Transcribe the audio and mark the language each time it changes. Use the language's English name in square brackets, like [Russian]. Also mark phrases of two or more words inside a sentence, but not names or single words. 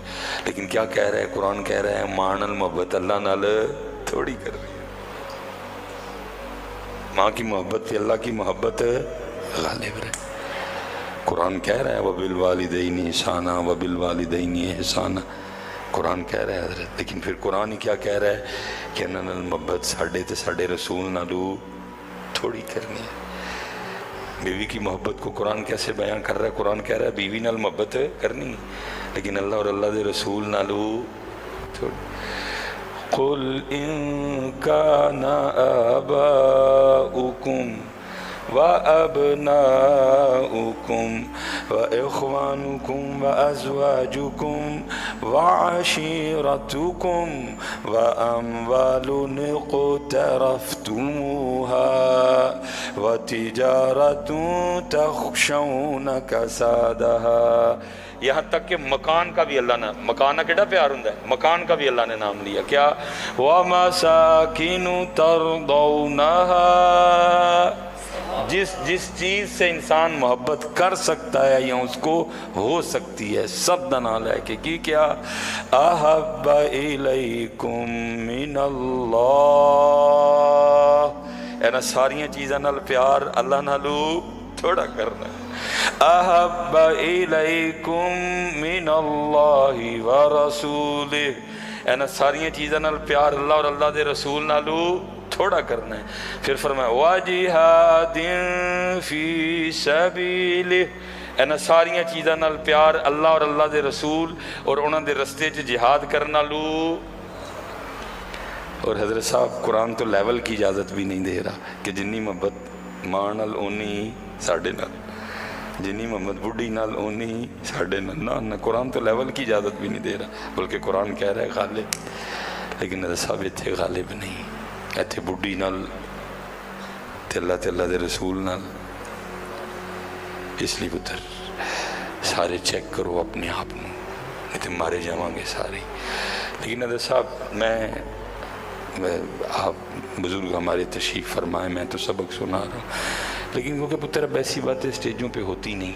[Urdu] لیکن کیا کہہ رہا ہے [Punjabi] قرآن, کہہ رہا ہے ماں نال محبت اللہ نال تھوڑی کر رہی ہے. [Urdu] ماں کی محبت پہ اللہ کی محبت غالب رہے. قرآن کہہ رہا ہے [Arabic] وَبِالْوَالِدَيْنِ احسانا وَبِالْوَالِدَيْنِ احسانا, [Urdu] قرآن کہہ رہا ہے حضرت. لیکن پھر قرآن ہی کیا کہہ رہا ہے کہ [Punjabi] انہاں نال محبت ساڈے تے ساڈے رسول نالو تھوڑی کرنی ہے. [Urdu] بیوی کی محبت کو قرآن کیسے بیان کر رہا ہے, قرآن کہہ رہا ہے [Punjabi] بیوی نال محبت کرنی لیکن اللہ اور اللہ دے رسول نالو تھوڑی. [Arabic] قُلْ إِن كَانَ آبَاؤُكُمْ وَأَبْنَاؤُكُمْ وَإِخْوَانُكُمْ وَأَزْوَاجُكُمْ وَعَشِيرَتُكُمْ وَأَمْوَالٌ اقْتَرَفْتُمُوهَا وَتِجَارَةٌ تَخْشَوْنَ كَسَادَهَا, [Urdu] یہاں تک کہ مکان کا بھی اللہ نے, [Punjabi] مکانہ کیڑا پیار ہوندا ہے, [Urdu] مکان کا بھی اللہ نے نام لیا. [Arabic] کیا وَمَسَاكِنُ تَرْضَوْنَهَا, [Urdu] جس چیز سے انسان محبت کر سکتا ہے یا اس کو ہو سکتی ہے, سب دنال ہے کہ کیا [Arabic] احب الیکم من اللہ, [Punjabi] اینا ساریاں چیزاں نال پیار اللہ نالو تھوڑا کرنا ہے. [Arabic] احب الیکم من اللہ ورسولہ, [Punjabi] اینا ساریاں چیزاں نال پیار اللہ اور اللہ دے رسول نالو تھوڑا کرنا ہے. [Arabic] پھر فرمایا وَجِهَادٍ فِي سَبِيلِهِ. [Punjabi] انہاں ساریاں چیزاں نال پیار اللہ اور اللہ دے رسول اور انہاں دے رستے چ جہاد کرنا لو. [Urdu] اور حضرت صاحب قرآن تو لیول کی اجازت بھی نہیں دے رہا کہ [Punjabi] جنی محبت ماں نال اونی ساڈے نال، جنی محمد بڑھی نال اونی ساڈے نال. [Urdu] نہ قرآن تو لیول کی اجازت بھی نہیں دے رہا، بلکہ قرآن کہہ رہا ہے غالب. [Punjabi] لیکن حضرت صاحب اتنے غالب نہیں، اتنے بڑھی نال تے اللہ دے رسول نال. اس لیے پتر سارے چیک کرو اپنے آپ نو، نہیں تو مارے جاواں گے سارے. [Urdu] لیکن حضرت صاحب میں آپ بزرگ ہمارے تشریف فرمائے، میں تو سبق سنا رہا ہوں. لیکن کیونکہ پتر اب ایسی باتیں اسٹیجوں پہ ہوتی نہیں.